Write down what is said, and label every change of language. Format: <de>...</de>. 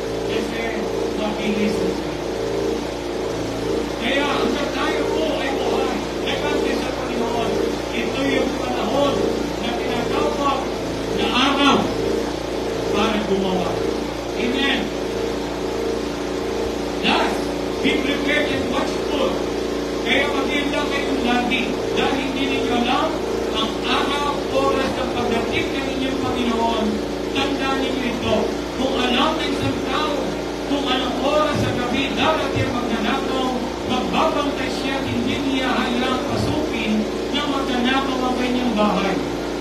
<tl>Kasi mabilis na siya. Kaya hanggang tayo po ay buhay, nagkante sa Panginoon, ito yung panahon na tinatawag na araw para gumawa. Amen.</tl> <en>Last, be prepared and watchful.</en> <tl>Kaya maganda kayong lagi dahil hindi ninyo alam ang araw, oras ng pagdating ng inyong Panginoon. Tandaan ninyo ito. Kung alam ng isang tao kung anong oras sa gabi darating magnanakaw, magbabantay siya, hindi niya hayaang pasukin na magnanakaw ang kanyang bahay.</tl>